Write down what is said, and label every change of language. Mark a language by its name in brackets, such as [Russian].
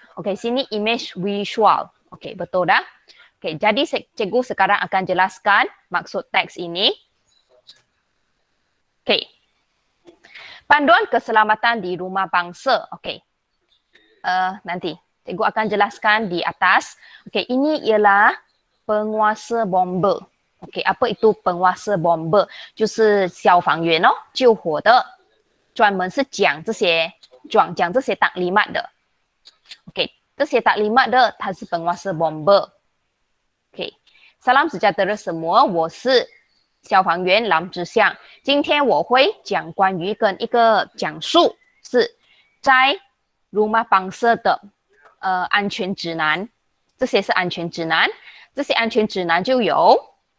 [Malay] Okey, sini image visual. Okey, betul dah? Okey, jadi cikgu sekarang akan jelaskan maksud teks ini. Okey. Panduan keselamatan di rumah bangsa. Okey. Nanti cikgu akan jelaskan di atas. Okey, ini ialah penguasa bomba. OK， apa itu penguasa bomba？ [Chinese] 就是消防员哦，救火的，专门是讲这些taklimat 的。 OK， 这些taklimat 的，它是 penguasa bomba。 OK， [Malay] salam sejahtera semua， [Chinese] 我是消防员蓝之相。今天我会讲关于跟一个讲述是在 rumah bangsa 的安全指南，这些是安全指南，这些安全指南就有。